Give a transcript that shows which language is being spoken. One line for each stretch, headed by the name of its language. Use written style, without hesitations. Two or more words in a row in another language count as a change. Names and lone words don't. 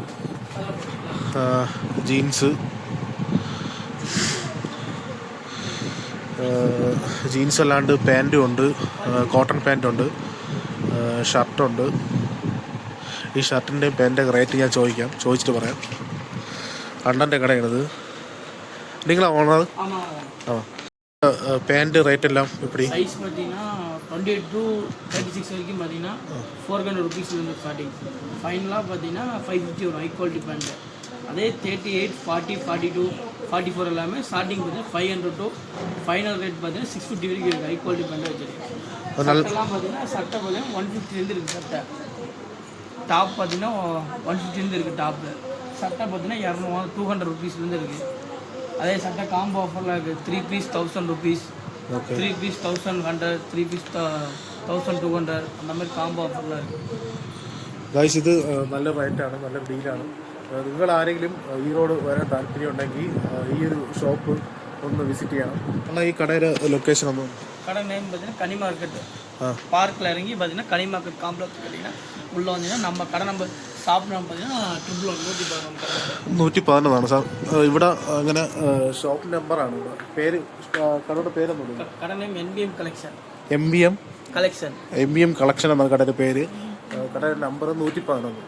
Malayalam: ജീൻസ് അല്ലാണ്ട് പാൻറ്റും ഉണ്ട്, കോട്ടൺ പാൻറ്റുണ്ട്, ഷർട്ടുണ്ട്. ഈ ഷർട്ടിൻ്റെയും പാൻറ്റിൻ്റെ റേറ്റ് ഞാൻ ചോദിച്ചിട്ട് പറയാം. അണ്ണൻ്റെ കടയാണിത്. നിങ്ങളാ ഓണർ? ആ.
Tamil: பேண்ட் ரேட் எல்லாம் எப்படி? சைஸ் பார்த்தீங்கன்னா 28 to 36 வரைக்கும் பார்த்தீங்கன்னா 400 ருபீஸ்லேருந்து ஸ்டார்டிங். ஃபைனலாக பார்த்தீங்கன்னா 550 வரும்
English: high quality
Tamil: பேண்ட்டு. அதே 38, 40, 42, 44 எல்லாமே ஸ்டார்டிங் பார்த்தீங்கன்னா 500 to
English: final rate
Tamil: பார்த்தீங்கன்னா 650 வரைக்கும் இருக்குது.
English: high quality
Tamil: பேண்ட்டு வச்சுருக்கேன். சட்டெல்லாம் பார்த்தீங்கன்னா சட்டை பார்த்தீங்கன்னா 150லேருந்து இருக்குது. சட்டை டாப் பார்த்தீங்கன்னா 150லேருந்து இருக்குது. டாப்பு சட்டை பார்த்தீங்கன்னா 200 ருபீஸ்லேருந்து இருக்குது. அதே சட்டை காம்போ ஆஃபரில் இருக்குது. 3 பீஸ் 1000 ருபீஸ், 3 பீஸ் 1100, 3 பீஸ் 1200, அந்த மாதிரி காம்போ ஆஃபரில் இருக்குது.
Malayalam: ഗൈസ്, ഇത് നല്ല റേറ്റാണ്, നല്ല ഡീലാണ്. നിങ്ങൾ ആരെങ്കിലും ഈറോഡ് വരാൻ താല്പര്യം ഉണ്ടെങ്കിൽ ഈ ഒരു ഷോപ്പ് ഒന്ന് വിസിറ്റ് ചെയ്യണം. എന്നാൽ ഈ കടയുടെ ലൊക്കേഷൻ ഒന്ന്.
Tamil: கடை நேம் பார்த்தீங்கன்னா கனி மார்க்கெட். பார்க்கில் இறங்கி பார்த்தீங்கன்னா கனி மார்க்கெட் காம்ப்ளெக்ஸ் பார்த்தீங்கன்னா உள்ளே வந்தீங்கன்னா நம்ம கடை நம்ம ഷോപ്പിനാണ് பார்த்தீங்கன்னா
Malayalam: 111 സാർ. ഇവിടെ അങ്ങനെ ഷോപ്പ് നമ്പറാണ്. പേര് കടയുടെ പേരൊന്നും? കട നെയിം MBM കളക്ഷൻ. MBM കളക്ഷൻ. MBM കളക്ഷൻ എന്നാണ് കടയുടെ പേര്. കടയുടെ നമ്പർ 111.